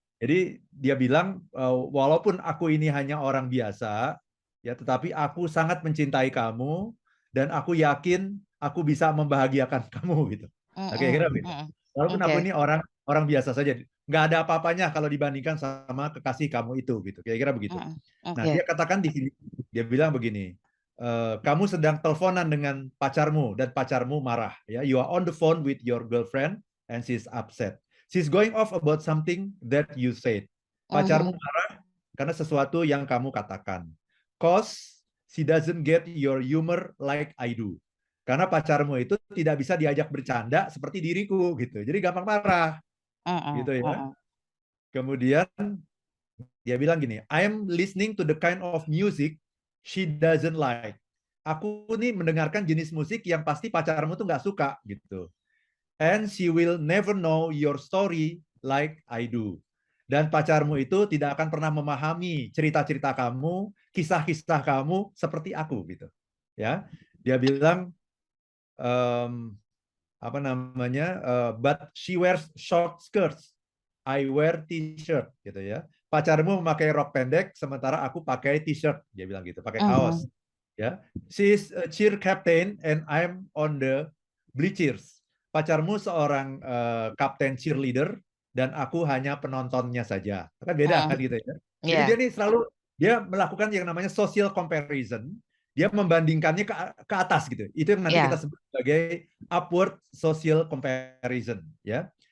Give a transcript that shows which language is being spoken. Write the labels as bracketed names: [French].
[Indonesian] Jadi dia bilang walaupun aku ini hanya orang biasa, ya, tetapi aku sangat mencintai kamu dan aku yakin aku bisa membahagiakan kamu gitu. Kira-kira begitu. Walaupun aku ini orang biasa saja, nggak ada apa-apanya kalau dibandingkan sama kekasih kamu itu gitu. Kira-kira begitu. Nah, dia katakan di sini, dia bilang begini, kamu sedang teleponan dengan pacarmu dan pacarmu marah. [English] Ya, you are on the phone with your girlfriend and she's upset. She's going off about something that you said. [Indonesian] Pacarmu marah karena sesuatu yang kamu katakan. [English] Cause she doesn't get your humor like I do. [Indonesian] Karena pacarmu itu tidak bisa diajak bercanda seperti diriku gitu. Jadi gampang marah. Gitu ya. Kemudian dia bilang gini, [English] I'm listening to the kind of music she doesn't like. [Indonesian] Aku nih mendengarkan jenis musik yang pasti pacarmu tuh nggak suka gitu. [English] And she will never know your story like I do. [Indonesian] Dan pacarmu itu tidak akan pernah memahami cerita-cerita kamu, kisah-kisah kamu seperti aku gitu. Ya, dia bilang apa namanya? [English] But she wears short skirts. I wear t-shirt [Indonesian] gitu ya. Pacarmu memakai rok pendek sementara aku pakai t-shirt, dia bilang gitu, pakai kaos. Ya. [English] She's a cheer captain and I'm on the bleachers. [Indonesian] Pacarmu seorang kapten cheerleader dan aku hanya penontonnya saja. Kan beda kan gitu ya. Jadi dia nih selalu dia melakukan yang namanya social comparison. Dia membandingkannya ke atas gitu. Itu yang nanti kita sebut sebagai upward social comparison ya.